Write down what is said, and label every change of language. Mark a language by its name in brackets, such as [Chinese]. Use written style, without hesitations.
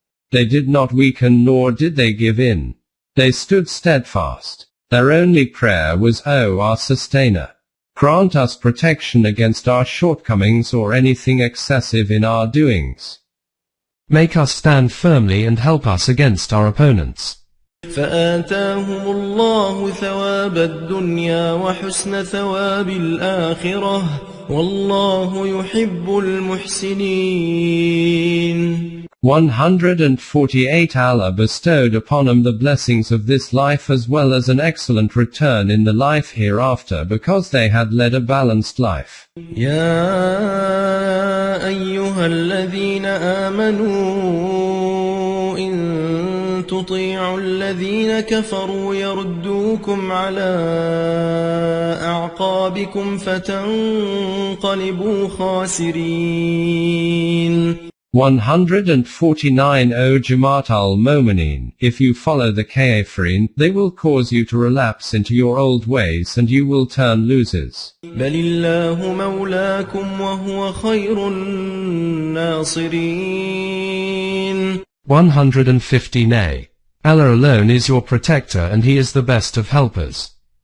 [English] They did not weaken nor did they give in. They stood steadfast. Their only prayer was, O our Sustainer, grant us protection against our shortcomings or anything excessive in our doings. Make us stand firmly and help us against our opponents. [Arabic] فآتاهم الله ثواب الدنيا وحسن ثواب الآخرة والله يحب المحسنين. [English] 148 Allah bestowed upon them the blessings of this life as well as an excellent return in the life hereafter because they had led a balanced life. [Arabic] يا أيها الذين آمنوا إن تطيعوا الذين كفروا يردوكم على أعقابكم فتنقلبوا خاسرين. [English] 149 O Jamaat al-Mo'minin, if you follow the Kafirin, they will cause you to relapse into your old ways and you will turn losers. [Arabic] بل الله مولاكم وهو خير الناصرين. [English] 115a. Allah alone is your protector and He is the best of helpers.